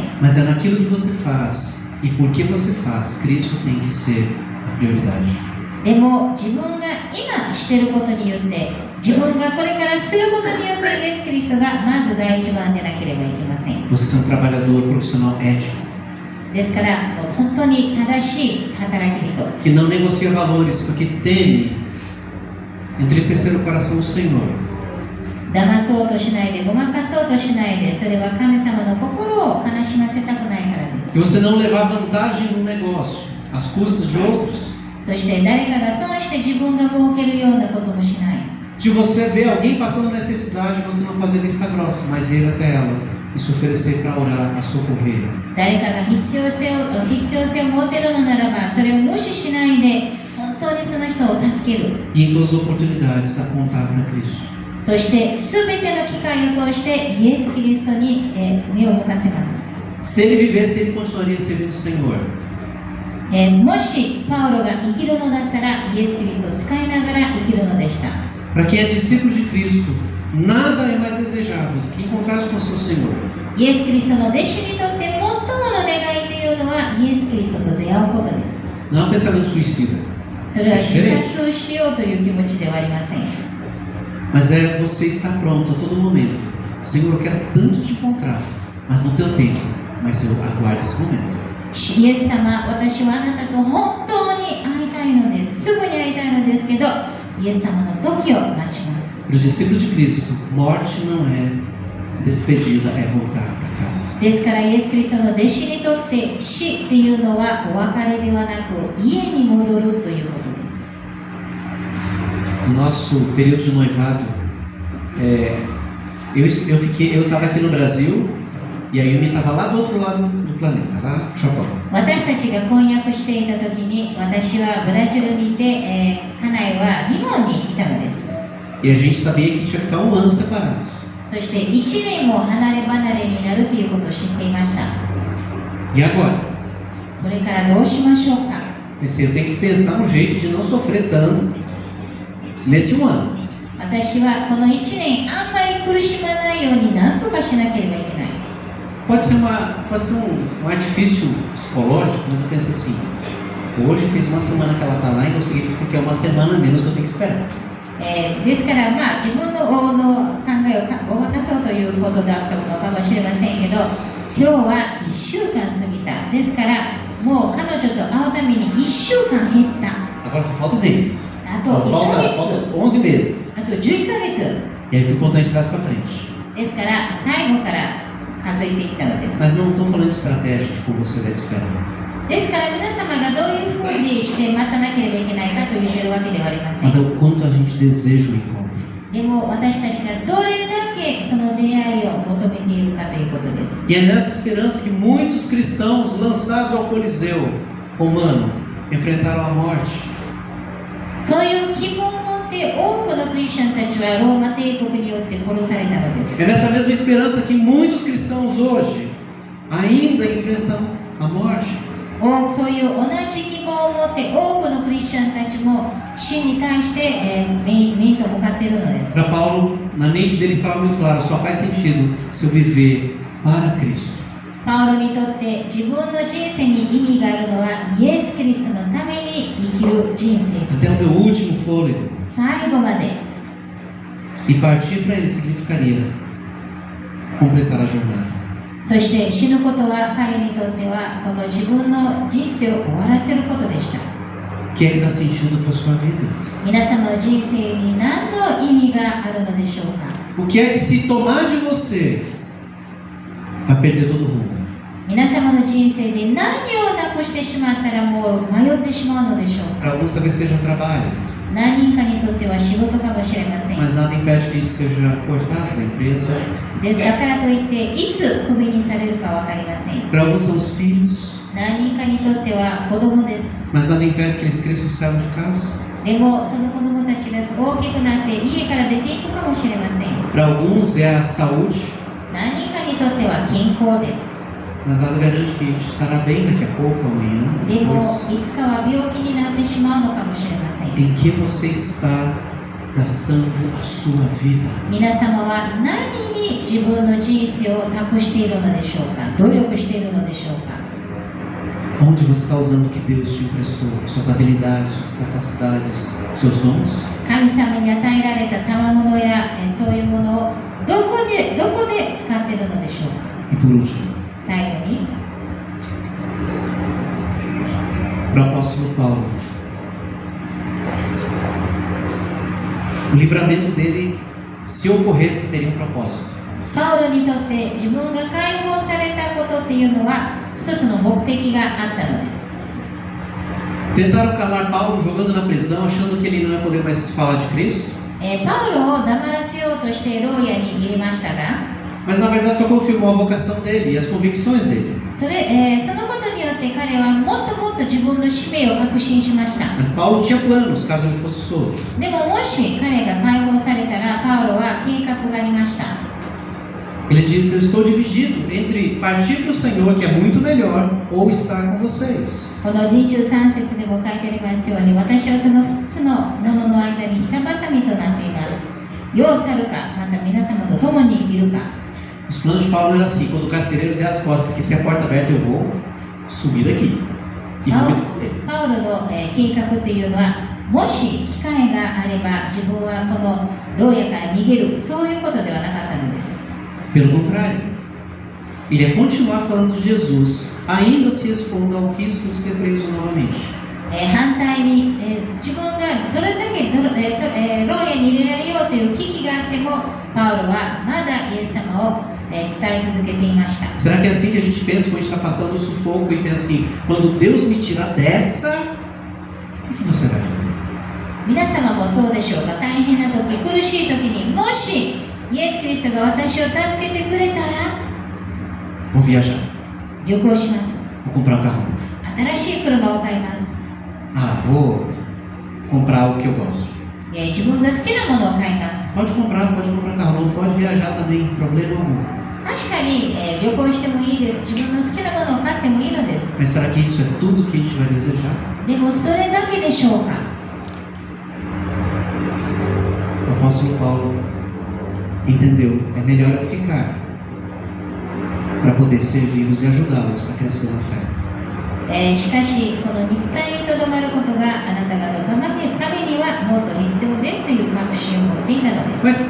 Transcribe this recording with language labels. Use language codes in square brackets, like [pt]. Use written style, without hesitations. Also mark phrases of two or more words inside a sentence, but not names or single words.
[pt] Mas é naquilo que você faz e por que você faz, Cristo tem que ser a prioridade. [ja] でも自分が今していることによって自分がこれからすることによってイエス・キリストがまず第一番でなければいけません。 [pt] Você é um trabalhador profissional ético. [ja] ですから本当に正しい働き人、 [pt] que não negocia valores, porque teme entristecer o coração do Senhor. [ja] 騙そうとしないで、ごまかそうとしないで、それは神様の心を悲しませたくないからです。 [pt] E você não levar vantagem no negócio, às custas de outros. [ja] そして誰かが損して自分が儲けるようなこともしない。 [pt] De você ver alguém passando necessidade, você não fazer vista grossa, mas ir até ela e se oferecer para orar, para socorrer. [ja] 誰かが必要性を持てるのならば、それを無視しないで、本当にその人を助ける。 [pt] E em todas as oportunidades apontar para Cristo. [ja] そして全ての機会を通してイエス・キリストに目を向かせます。 [pt] Se ele vivesse, ele continuaria servindo o Senhor. [ja] もしパウロが生きるのだったら、イエス・キリストを使いながら生きるのでした。 [pt] Para quem é discípulo de Cristo, nada é mais desejável do que encontrar-se com o seu Senhor. [ja] イエス・キリストの弟子にとって最もの願いというのは、イエス・キリストと出会うことです。 [pt] Não é um pensamento suicida, [ja] それは自殺をしようという気持ちではありません。 [pt] mas é você estar pronto a todo momento. Senhor, eu quero tanto te encontrar, mas no teu tempo. Mas eu aguardo esse momento. [ja] イエス様、私はあなたと本当に会いたいのです。すぐに会いたいのですけど、イエス様の時を待ちます。 [pt] Para o discípulo de Cristo, morte não é despedida, é voltar para casa. [ja] ですから、イエス・キリストの弟子にとって死っていうのはお別れではなく、家に戻るということです。 [pt] No nosso período de noivado, eu estava aqui no Brasil e a Yumi estava lá do outro lado do planeta, lá no Japão. [ja] 私たちが婚約していた時に、私はブラジルにいて、家内は日本にいたのです。 [pt] E a gente sabia que a gente ia ficar um ano separados. [ja] そして1年も離れ離れになるということを知っていました。 [pt] E agora? [ja] これからどうしましょうか。 [pt] Pensei, eu tenho que pensar um jeito de não sofrer tanto nesse um ano. [ja] 私はこの1年あんまり苦しまないように何とかしなければいけない。 [pt] Pode ser um artifício psicológico, mas eu penso assim, hoje fez uma semana que ela está lá, então significa que é uma semana a menos que eu tenho que esperar. [ja] ですから、自分の考えをごまかそうということだったのかもしれませんけど、今日は1週間過ぎた。ですから、もう彼女と会うために1週間減った。 [pt] Agora só falta um mês. [ja] あと1ヶ月。 [pt] Falta 11 meses. [ja] あと11ヶ月。 [pt] E aí eu fui contando de trás para frente. [ja] ですから、最後から数えていったのです。 [pt] Mas não estou falando de estratégia de como você deve esperar. [ja] ですから皆様がどういうふうにして待たなければいけないかと言っているわけではありません。 [pt] Mas é o quanto a gente deseja o encontro. [ja] でも私たちがどれだけその出会いを求めているかということです。 [pt] E é nessa esperança que muitos cristãos lançados ao Coliseu romano enfrentaram a morte. [ja] そういう希望を持って多くのクリスチャンたちはローマ帝国によって殺されたのです。 [pt] É nessa mesma esperança que muitos cristãos hoje ainda enfrentam a morte. [ja] そういう同じ希望を持って多くのクリスチャンたちも死に対して面と向かっているのです。 [pt] Para Paulo, na mente dele estava muito claro, só faz sentido se eu viver para Cristo. [ja] パウロにとって自分の人生に意味があるのはイエス・キリストのために生きる人生 [pt] Até [ja] で [pt] o [ja] す。 [pt] meu último fôlego. [ja] 最後まで。 [pt] E partir para ele significaria completar a jornada. [ja] そして死ぬことは彼にとってはこの自分の人生を終わらせることでした。 [pt] O que é que dá sentido para a sua vida? [ja] 皆様の人生に何の意味があるのでしょうか。 [pt] O que é que se tomar de você vai perder todo o rumo? [ja] 皆様の人生で何をなくしてしまったらもう迷ってしまうのでしょうか。 [pt] Para alguns talvez seja trabalho, [ja] 何人かにとっては仕事かもしれません。 [pt] mas nada impede que a gente seja cortado da empresa. [ja] でだからといっていつクビにされるか分かりません。 [pt] Para alguns são os filhos, [ja] 何人かにとっては子供です。 [pt] mas nada impede que eles cresçam e saiam de casa. [ja] でもその子供たちが大きくなって家から出ていくかもしれません。 [pt] Para alguns é a saúde, [ja] 何人かにとっては健康です。 [pt] mas nada garante que a gente estará bem daqui a pouco, amanhã, [ja] でも [pt] depois. [ja] いつかは病気になってしまうのかもしれません。 Em que você está gastando a sua vida? 皆様は何に自分の人生を託しているのでしょうか。努力しているのでしょうか。 [pt] Onde você está usando o que Deus te emprestou? Suas habilidades, suas capacidades, seus dons? [ja] 神様に与えられた賜物やそういうものをどこで使っているのでしょうか。 [pt] E por último, [ja] 最後に、 [pt] Para o apóstolo Paulo, o livramento dele, se ocorresse, teria um propósito. [ja] パウロにとって自分が解放されたことっていうのは一つの目的があったのです。 [pt] Tentaram calar Paulo jogando na prisão, achando que ele não ia poder mais falar de Cristo. [ja] パウロを黙らせようとして牢屋に入れましたが、 [pt] Mas na verdade só confirmou a vocação dele e as convicções dele. [ja] そのことによって彼はもっともっと自分の使命を確信しました。 [pt] Mas Paulo tinha planos, caso ele fosse solto. [ja] でももし彼が解放されたらパウロは計画がありました。 [pt] Ele disse: eu estou dividido entre partir para o Senhor, que é muito melhor, ou estar com vocês. [ja] この23節でも書いてありますように、私はその2つのものの間に板挟みとなっています。世を去るか、また皆様と共にいるか。 [pt] Os planos de Paulo eram assim: quando o carcereiro der as costas, que se a porta aberta eu vou subir daqui e vou me esconder. [ja] パウロの計画っていうのは、もし機会があれば自分はこの牢屋から逃げる、そういうことではなかったのです。 [pt] Pelo contrário, ele ia continuar falando de Jesus, ainda se expondo ao risco de ser preso novamente. [ja] 反対に、自分がどれだけ牢屋に入れられようという危機があっても、パウロはまだイエス様を伝え続けていました。 [pt] Será que é assim que a gente pensa quando a gente está passando o sufoco e pensa assim: quando Deus me tirar dessa, o que você vai fazer? [ja] 皆様もそうでしょうか。大変な時、苦しい時に、もしイエス・キリストが私を助けてくれたら [pt] Vou viajar, [ja] 旅行します。 [pt] vou comprar um carro novo. [ja] 新しい車を買います。 [pt] Ah, vou comprar o que eu gosto. [ja] 自分が好きなものを買います。 [pt] Pode comprar carro novo, pode viajar também, problema algum. [ja] 確かに、旅行してもいいです。自分の好きなものを買ってもいいのです。 [pt] Mas será que isso é tudo que a gente vai desejar? [ja] でもそれだけでしょうか。 [pt] O apóstolo Paulo entendeu: é melhor eu ficar para poder servi-los e ajudá-los a crescer na fé. [ja] しかし、この肉体にとどまることがあなた方のためにはもっと必要ですという確信を持っていたのです。